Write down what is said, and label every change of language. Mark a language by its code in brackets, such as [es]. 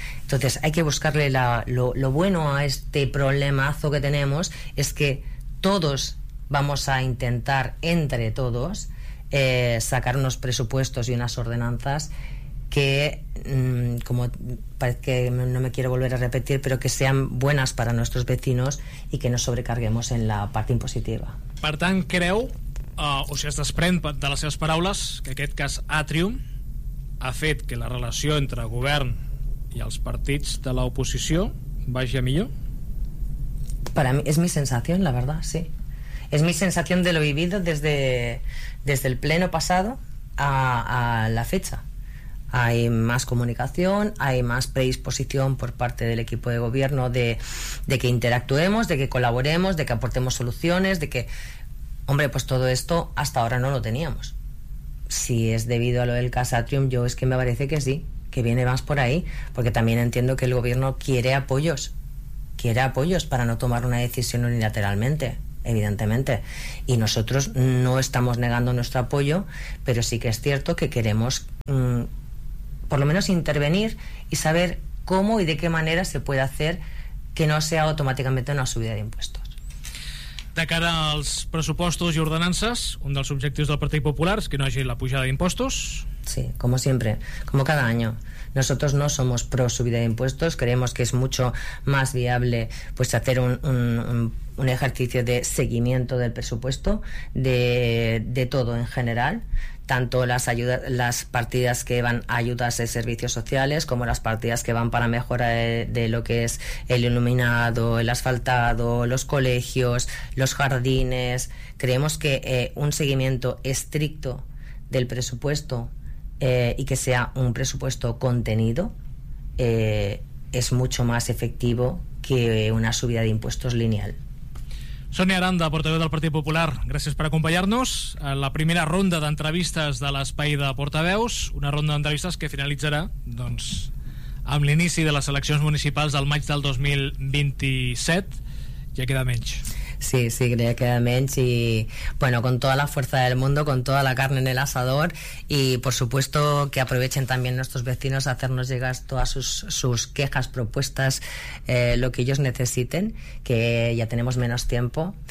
[es] Entonces, hay que buscarle lo bueno a este problemazo que tenemos, es que todos vamos a intentar, entre todos, sacar unos presupuestos y unas ordenanzas que, como parece que no me quiero volver a repetir, pero que sean buenas para nuestros vecinos y que no sobrecarguemos en la parte impositiva. [ca] Per tant, creu, o si es desprèn de les seves paraules, que aquest cas Atrium ha fet que la relació entre govern i els partits de l'oposició vagi millor? [es] Para mí es mi sensación, la verdad, sí. Es mi sensación de lo vivido desde el pleno pasado a la fecha. Hay más comunicación, hay más predisposición por parte del equipo de gobierno de que interactuemos, de que colaboremos, de que aportemos soluciones, de que, hombre, pues todo esto hasta ahora no lo teníamos. Si es debido a lo del Casatrium, yo es que me parece que sí, que viene más por ahí, porque también entiendo que el gobierno quiere apoyos para no tomar una decisión unilateralmente, evidentemente. Y nosotros no estamos negando nuestro apoyo, pero sí que es cierto que queremos por lo menos intervenir y saber cómo y de qué manera se puede hacer que no sea automáticamente una subida de impuestos. [ca] De cara als pressupostos i ordenances, un dels objectius del Partit Popular és que no hagi la pujada d'impostos. [es] Sí, como siempre, como cada año. Nosotros no somos pro subida de impuestos, creemos que es mucho más viable pues hacer un ejercicio de seguimiento del presupuesto, de todo en general, tanto las ayudas, las partidas que van a ayudas de servicios sociales, como las partidas que van para mejora de lo que es el iluminado, el asfaltado, los colegios, los jardines. Creemos que un seguimiento estricto del presupuesto y que sea un presupuesto contenido es mucho más efectivo que una subida de impuestos lineal. [ca] Sonia Aranda, portaveu del Partit Popular, gràcies per acompanyar-nos en la primera ronda d'entrevistes de l'Espai de Portaveus, una ronda d'entrevistes que finalitzarà doncs, amb l'inici de les eleccions municipals del maig del 2027. Ja queda menys. [es] Sí, sí, creo que además y bueno, con toda la fuerza del mundo, con toda la carne en el asador y por supuesto que aprovechen también nuestros vecinos a hacernos llegar todas sus quejas, propuestas, lo que ellos necesiten, que ya tenemos menos tiempo.